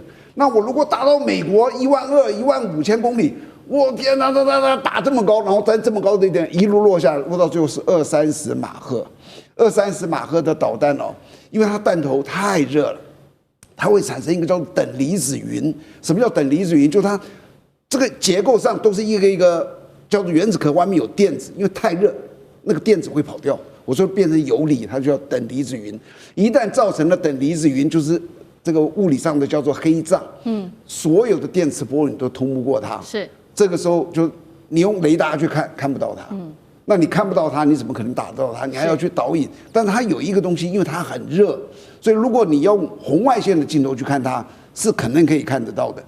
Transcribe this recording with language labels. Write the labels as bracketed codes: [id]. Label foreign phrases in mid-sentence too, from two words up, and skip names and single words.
[zh] 那我如果打到美國12000、15000公里，我天哪，打這麼高，然後在這麼高的一點一路落下來，落到最後是20-30馬赫，20-30馬赫的導彈哦，因為它彈頭太熱了，它會產生一個叫等離子雲。什麼叫等離子雲？就是它這個結構上都是一個一個叫做原子殼，外面有電子，因為太熱，那個電子會跑掉。我說變成游離，它就叫等離子雲。一旦造成了等離子雲，就是這個物理上的叫做黑障。所有的電磁波你都通不過它。是。這個時候就你用雷達去看不到它，那你看不到它，你怎麼可能打到它？你還要去導引。但是它有一個東西，因為它很熱，所以如果你用紅外線的鏡頭去看它，是可能可以看得到的。